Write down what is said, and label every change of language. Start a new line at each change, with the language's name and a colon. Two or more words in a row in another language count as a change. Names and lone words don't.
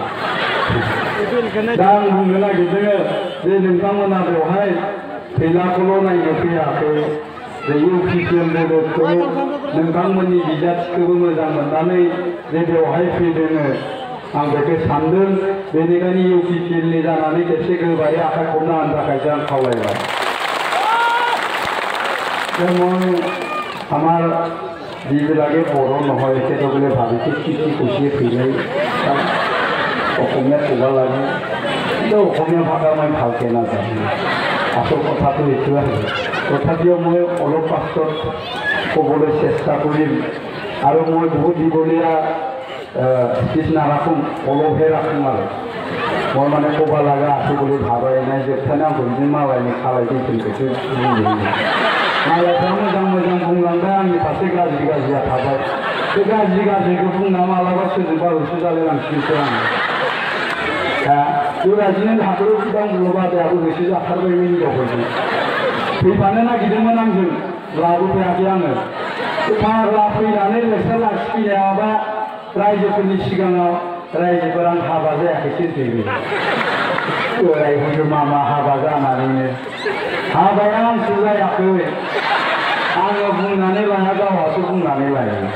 Bodo: दा आं बुंनो नागिरदों जे नोंथांमोना बेवहाय फैलाखौल' नायनो फैयाखै जे इउपिपिएल लोगोखौ नोंथांमोननि बिजाथिखौबो मोजां मोननानै जे बेवहाय फैदों आं बेखौ सानदों बेनिखायनो इउपिपिएलनि जानानै खेबसे गोबारै आखाइ खबना होनो थाखायसो आं खावलायबाय
Assamese: যেমন আমার যিবিলাকে বড় নহয় তেখেতসকলে ভাবিছে কি কি কৈছে ফিৰাই অসমীয়া ক'ব লাগে কিন্তু অসমীয়া ভাষা মই ভালকৈ নাজানো আচল কথাটো এইটো আছে তথাপিও মই অলপ পাছত ক'বলৈ চেষ্টা কৰিম আৰু মই বহুত দীঘলীয়া স্পীচ নাৰাখোঁ অলপহে ৰাখিম আৰু মই মানে ক'ব লগা আছে বুলি ভাবাই
Bodo: নাই जोबथारनायाव आंखौ बिदिनो मालायनि खालायदैफोरखौसो बुंदों मालायफ्रा मोजां मोजां बुंलांबाय आंनि फारसे गाज्रि गाज्रिया थाबाय बे गाज्रि गाज्रिखौ बुंना मालाबा सोरजोंबा होसो जालायलांसिगोनसो आं दा बेबायदिनो हादराव गोबां बुल'बादायाबो होसो जाथारबायमोन हिनजावफोरजों फैफानो नागिरदोंमोन आंजों लाबोफायाखै आङो फाग्ला फैनानै लेक्सार लाखिफैनायाबा रायजोफोरनि सिगाङाव रायजोफोरा हाबा जायाखैसो होनफैबाय बोरायफोरजों मा हाबा जानानैनो हाबाया आंसो जायाखै आङो बुंनानै लाया गावहासो बुंनानै लायो